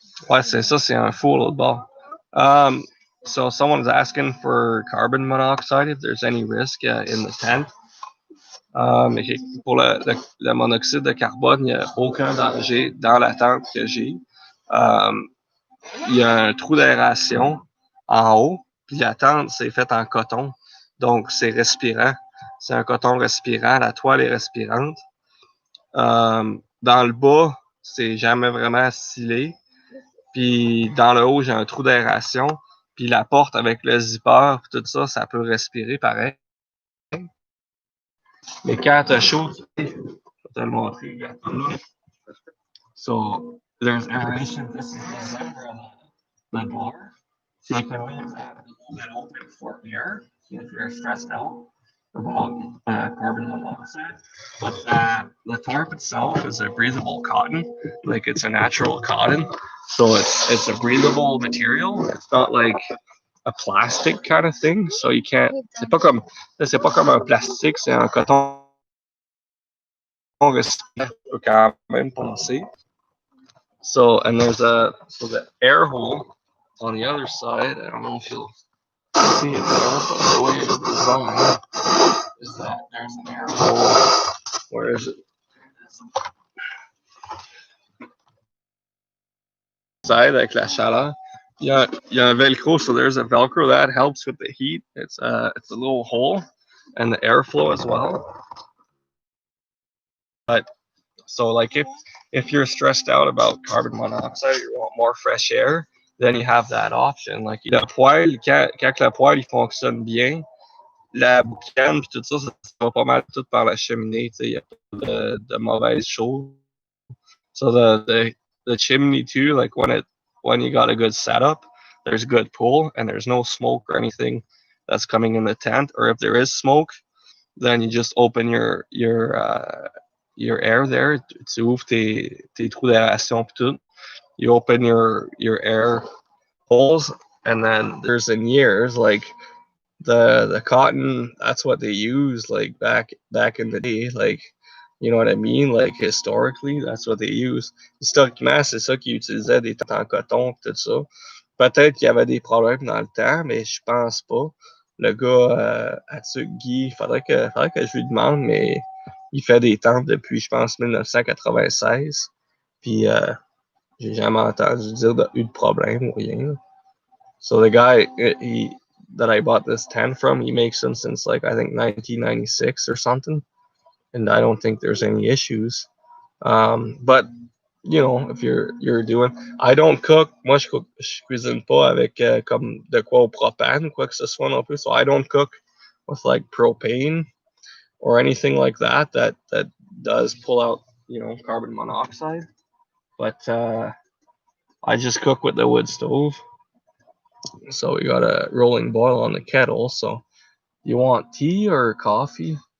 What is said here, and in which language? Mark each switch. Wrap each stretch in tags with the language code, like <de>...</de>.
<fr>Ouais, c'est ça, c'est un four l'autre bord.</fr> <en>So someone's asking for carbon monoxide, if there's any risk in the tent.</en> <fr>Pour le monoxyde de carbone, il n'y a aucun danger dans la tente que j'ai. Il y a un trou d'aération en haut, puis la tente, c'est faite en coton. Donc, c'est respirant. C'est un coton respirant. La toile est respirante. Dans le bas, c'est jamais vraiment scellé. Puis dans le haut, j'ai un trou d'aération. Puis la porte avec le zipper, tout ça, ça peut respirer pareil. Mais quand t'as chaud, je vais te le montrer.</fr> <en>So, there's aeration. This is the center of the door. So you can leave that open for air if you're stressed out about carbon monoxide. But the tarp itself is a breathable cotton, like it's a natural cotton. So it's a breathable material. It's not like a plastic kind of thing. So you can't.</en> <fr>C'est pas comme un plastique, c'est un coton respirant. Tu peux quand même penser.</fr> <en>So and there's the air hole on the other side. I don't know if you'll see it there, but the way it's designed is that there's an air hole. Where is it? Side</en> <fr>avec la chaleur. Il y a un velcro,</fr> <en>so there's a velcro that helps with the heat. It's a little hole and the airflow as well. But so like if you're stressed out about carbon monoxide, you want more fresh air, then you have that option.</en> <fr>Like le poêle, quand le poêle il fonctionne bien, la boucane puis tout ça, ça va pas mal tout par la cheminée. Il y a pas de mauvaises choses.</fr> <en>So the chimney too, like when you got a good setup, there's good pull and there's no smoke or anything that's coming in the tent. Or if there is smoke, then you just open your air there.</en> <fr>Tu ouvres tes trous d'aération tout.</fr> <en>You open your air holes, and then there's in years like the cotton. That's what they use like back in the day. Like you know what I mean? Like historically, that's what they use.</en> <fr>Historiquement, c'est ça qu'ils utilisaient des tentes en coton tout ça. Peut-être qu'il y avait des problèmes dans le temps, mais je pense pas. Le gars, Guy, il faudrait que je lui demande, mais il fait des tentes depuis, je pense, 1996. Puis, j'ai jamais entendu dire qu'il y a eu de problème ou rien.</fr> <en>So the guy that I bought this tent from, he makes them since like I think 1996 or something, and I don't think there's any issues. But you know, if you're doing, I don't cook.</en> <fr>Moi, je cuisine pas avec comme de quoi au propane, quoi que ce soit non plus.</fr> <en>So I don't cook with like propane. or anything like that does pull out, carbon monoxide. But I just cook with the wood stove. So we got a rolling boil on the kettle. So you want tea or coffee?</en>